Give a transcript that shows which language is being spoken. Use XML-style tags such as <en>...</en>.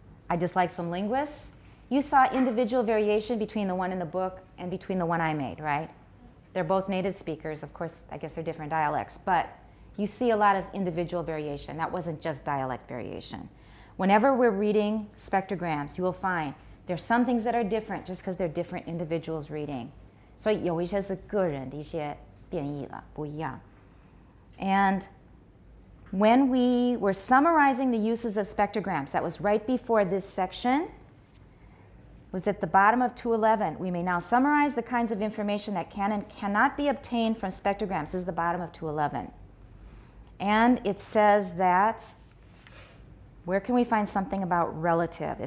<en>I dislike some linguists. You saw individual variation between the one in the book and between the one I made, right? They're both native speakers. Of course, I guess they're different dialects, but you see a lot of individual variation. That wasn't just dialect variation. Whenever we're reading spectrograms, you will find there's some things that are different just because they're different individuals reading.</en> <zh>所以有一些是个人的一些变异了，不一样。</zh> <en>And when we were summarizing the uses of spectrograms, that was right before this section, was at the bottom of 211. We may now summarize the kinds of information that can and cannot be obtained from spectrograms. This is the bottom of 211. And it says that, where can we find something about relative?</en>